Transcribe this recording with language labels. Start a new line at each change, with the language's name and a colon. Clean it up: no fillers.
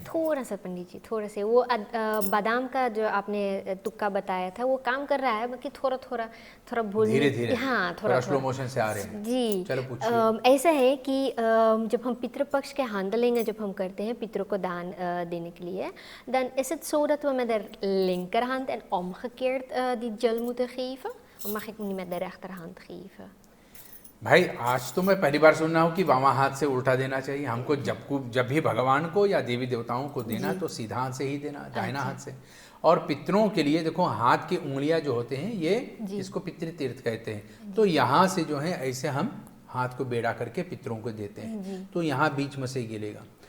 Hindi: थोड़ा सा पंडित जी, थोड़ा से वो बादाम का जो आपने तुक्का बताया था वो काम कर रहा है, बाकी थोड़ा थोड़ा थोड़ा भूलने, धीरे धीरे, हाँ थोड़ा
English: slow motion
Hindi: से आ रहे हैं। जी। चलो पूछिए। ऐसा है कि जब हम पितृपक्ष के handlingen जब हम करते हैं पितरों को दान देने के लिए,
Dutch: dan is het zo dat we met de linkerhand en omgekeerd die gel moeten geven? Of mag ik niet met de rechterhand geven?
Hindi: भाई आज तो मैं पहली बार सुन रहा हूँ कि वामा हाथ से उल्टा देना चाहिए हमको। जब भी भगवान को या देवी देवताओं को देना तो सीधा हाथ से ही देना, दाहिना हाथ से। और पितरों के लिए देखो हाथ की उंगलियां जो होते हैं ये इसको पितृ तीर्थ कहते हैं। तो यहाँ से जो है ऐसे हम हाथ को बेड़ा करके पितरों को देते हैं, तो यहाँ बीच में से गिरेगा।